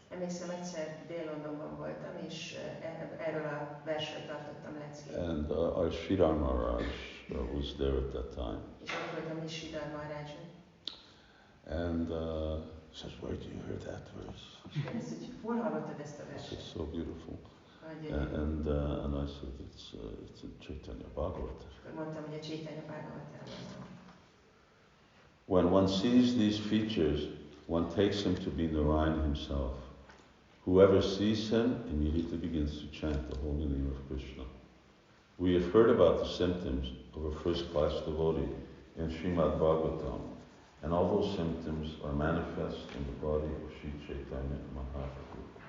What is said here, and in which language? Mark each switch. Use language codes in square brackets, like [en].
[hu] Emlékszem, egyszer Dél-Londonban voltam, és erről a versről tartottam leckét. [en] And our Sridhar Maharaj was there at that time. [hu] És ott voltam is Sridhar Maharajon. [en] And he says, where do you hear that verse? [hu] És kérdezi, hogy hol hallottad ezt a verset? [en] It's so beautiful. And I said, it's in Caitanya Bhagavata. [hu] Mondtam, hogy a Caitanya Bhagavatában van. [en] When one sees these features, one takes him to be Narayana himself. Whoever sees him immediately begins to chant the holy name of Krishna. We have heard about the symptoms of a first-class devotee in Srimad Bhagavatam, and all those symptoms are manifest in the body of Sri Caitanya Mahaprabhu.